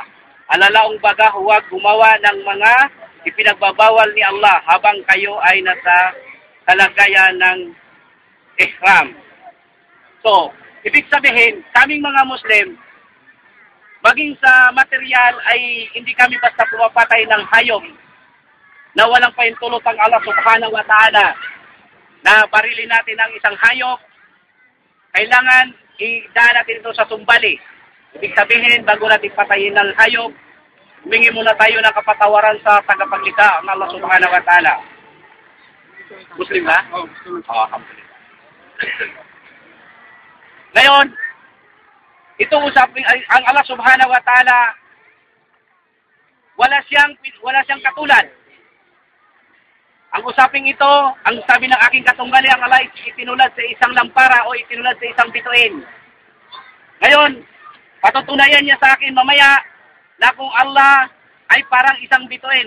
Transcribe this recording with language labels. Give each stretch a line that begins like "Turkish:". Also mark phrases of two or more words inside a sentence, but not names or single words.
Filipino: Alalaong baga, huwag gumawa ng mga ipinagbabawal ni Allah habang kayo ay nasa kalagayan ng ihram. So, ibig sabihin, kaming mga Muslim, maging sa material ay hindi kami basta pumapatay ng hayop na walang pahintulot ang Allah
Arabic: سبحانه وتعالى
Filipino: na barilin natin ang isang hayop, kailangan idaan natin ito sa sumbali. Ibig sabihin, bago natin patayin ng hayop, humingi muna tayo ng kapatawaran sa tagapaglikha ang Allah
Arabic: سبحانه وتعالى.
Filipino: Muslim ba? Oo, Muslim. Alhamdulillah. Ngayon, itong usapin, ang Allah
Arabic: سبحانه وتعالى,
Filipino: wala siyang katulad. Ang usaping ito, ang sabi ng aking katunggali, ang Allah itinulad sa isang lampara o itinulad sa isang bituin. Ngayon, patutunayan niya sa akin mamaya na kung Allah ay parang isang bituin.